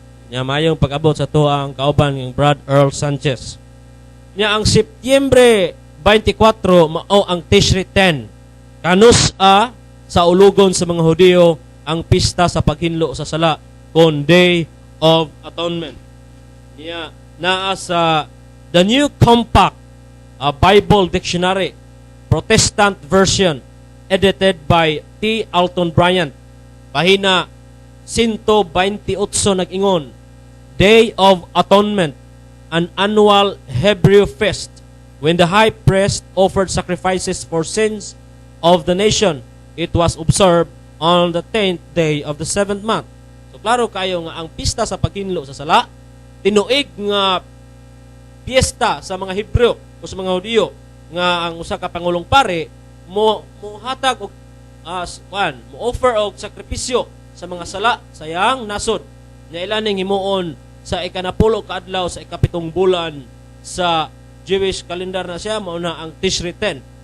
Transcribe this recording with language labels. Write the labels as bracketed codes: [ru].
[ceb] Nya mayong pag-abot sa to ang kauban ng Brad Earl Sanchez. Nya ang Setyembre 24 mao ang Tishri 10. Kanus sa ulugon sa mga Hudiyo ang pista sa paghinlo sa sala kon Day of Atonement. Nya naa sa The New Compact Bible Dictionary Protestant version edited by T. Alton Bryant. Pahina 128 nag-ingon, [en] Day of Atonement, an annual Hebrew feast when the high priest offered sacrifices for sins of the nation. It was observed on the 10th day of the 7th month. [ceb] So klaro kayo nga ang pista sa paghinlo sa sala, tinuig nga piyesta sa mga Hebrew o sa mga Hudiyo nga ang usa ka pangulong pare mo hatag og mo offer og sakripisyo sa mga sala sayang nasod nya ilan ning himuon sa ikanapulo ka adlaw sa ikapitong bulan sa Jewish calendar na siya mao na ang Tishri 10.